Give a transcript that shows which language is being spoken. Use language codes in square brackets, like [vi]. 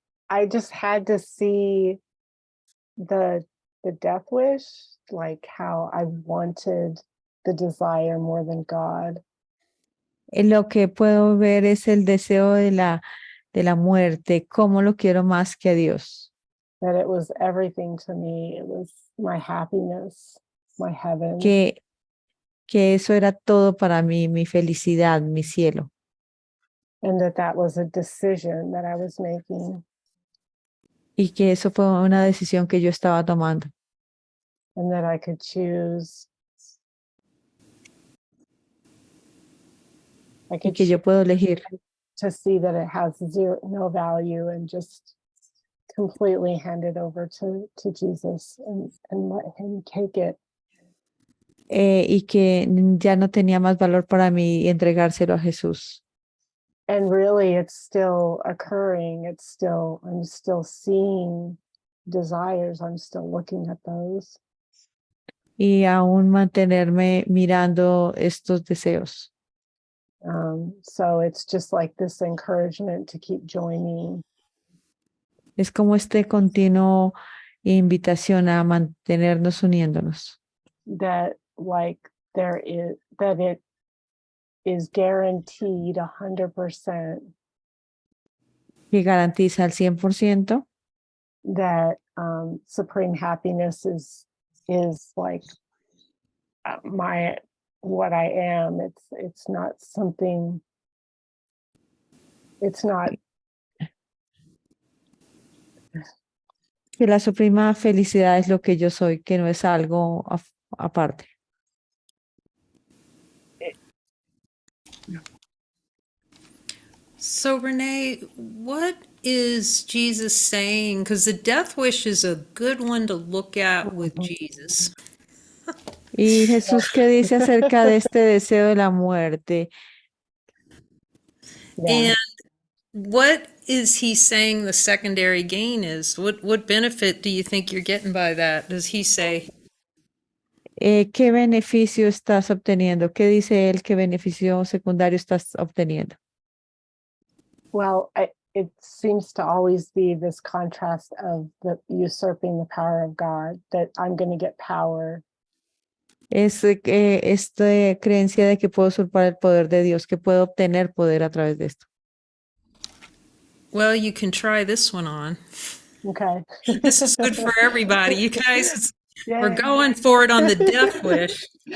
[en] I just had to see the death wish, like how I wanted the desire more than God. [es] Lo que puedo ver es el deseo de la muerte, cómo lo quiero más que a Dios. [en] That it was everything to me. It was my happiness, my heaven. [es] Que eso era todo para mí, mi felicidad, mi cielo. [en] And that was a decision that I was making. [es] Y que eso fue una decisión que yo estaba tomando. [en] And that I could choose. I [es] Y [en] could [es] que yo [en] choose [es] puedo elegir. [en] to see that it has no value and just completely hand it over to Jesus and let him take it. [es] Y que ya no tenía más valor para mí y entregárselo a Jesús. [en] And really it's still occurring. I'm still seeing desires. I'm still looking at those. [es] Y aún mantenerme mirando estos deseos. [en] So it's just like this encouragement to keep joining. [es] Es como este continuo invitación a mantenernos uniéndonos. [en] That it is guaranteed 100% [es] Que garantiza al 100% [en] that supreme happiness is like what I am. It's not something. It's not. [es] que la suprema felicidad es lo que yo soy, que no es algo aparte. [en] So, Renee, what is Jesus saying? Because the death wish is a good one to look at with Jesus. [es] Y Jesús, ¿qué dice acerca de este deseo de la muerte? [en] Yeah. And what is he saying the secondary gain is? What benefit do you think you're getting by that? Does he say? [es] ¿Qué beneficio estás obteniendo? ¿Qué dice él? ¿Qué beneficio secundario estás obteniendo? [en] Well, it seems to always be this contrast of the usurping the power of God, that I'm going to get power. [es] Es esta creencia de que puedo usurpar el poder de Dios, que puedo obtener poder a través de esto. [en] Well, you can try this one on. Okay. This is good for everybody. You guys, we're Yay. going for it on the death wish.